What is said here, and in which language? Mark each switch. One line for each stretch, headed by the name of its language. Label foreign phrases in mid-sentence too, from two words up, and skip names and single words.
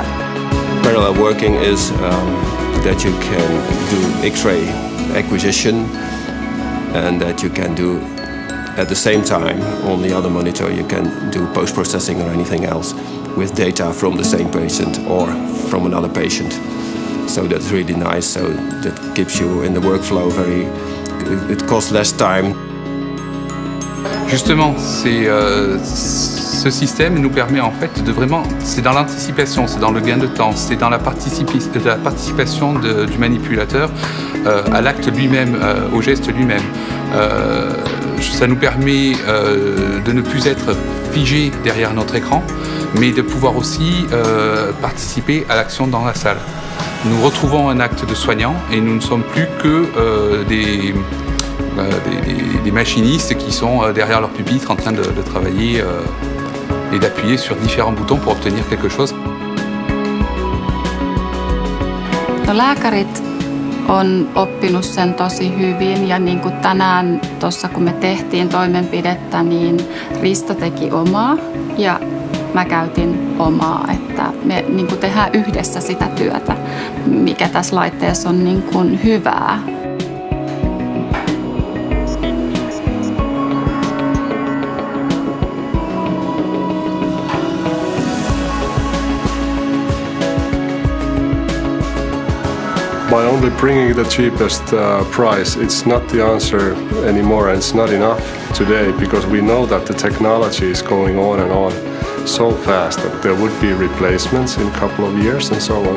English: Parallel working is that you can do X-ray acquisition and that you can do at the same time on the other monitor you can do post-processing or anything else with data from the same patient or from another patient. So that's really nice, so that keeps you in the workflow it costs less time.
French: Justement, ce système nous permet en fait de vraiment, c'est dans l'anticipation, c'est dans le gain de temps, c'est dans la participation du manipulateur à l'acte lui-même, au geste lui-même. Ça nous permet de ne plus être figé derrière notre écran, mais de pouvoir aussi participer à l'action dans la salle. Nous retrouvons un acte de soignant et nous ne sommes plus que des machinistes qui sont derrière leur pupitre en train de travailler et d'appuyer sur différents boutons pour obtenir quelque chose.
Finnish: Lääkärit on oppinut sen tosi hyvin ja niin kuin tänään tuossa kun me tehtiin toimenpidettä, niin Risto teki omaa ja mä käytin omaa, että me niin kuin tehdään yhdessä sitä työtä, mikä tässä laitteessa on niin kuin hyvää.
English: By only bringing the cheapest price, it's not the answer anymore, and it's not enough today because we know that the technology is going on and on so fast that there would be replacements in a couple of years and so on.